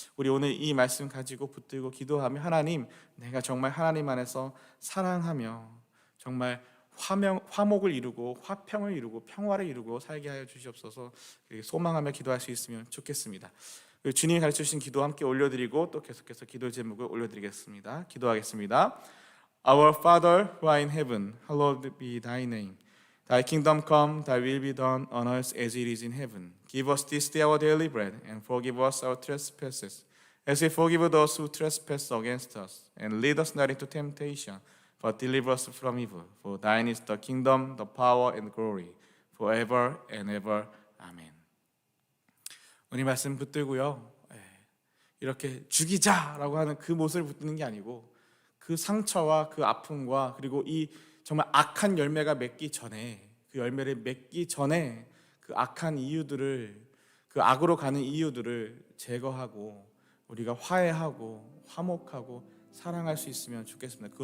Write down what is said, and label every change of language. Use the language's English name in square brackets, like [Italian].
[Korean] 우리 오늘 이 말씀 가지고 붙들고 기도하며 하나님, 내가 정말 하나님 안에서 사랑하며 정말 화목을 이루고 화평을 이루고 평화를 이루고 살게 하여 주시옵소서. 소망하며 기도할 수 있으면 좋겠습니다. 주님이 가르쳐 주신 기도 함께 올려드리고 또 계속해서 기도 제목을 올려드리겠습니다. 기도하겠습니다. [English] Our Father who art in heaven, hallowed be thy name. Thy kingdom come, thy will be done on earth as it is in heaven. Give us this day our daily bread, and forgive us our trespasses, as we forgive those who trespass against us. And lead us not into temptation, but deliver us from evil. For thine is the kingdom, the power, and glory, forever and ever. [Korean] 아멘. 오늘 말씀 붙들고요. 이렇게 죽이자라고 하는 그 못을 붙드는 게 아니고 그 상처와 그 아픔과 그리고 이 정말 악한 열매가 맺기 전에 그 열매를 맺기 전에 그 악한 이유들을 그 악으로 가는 이유들을 제거하고 우리가 화해하고 화목하고 사랑할 수 있으면 좋겠습니다.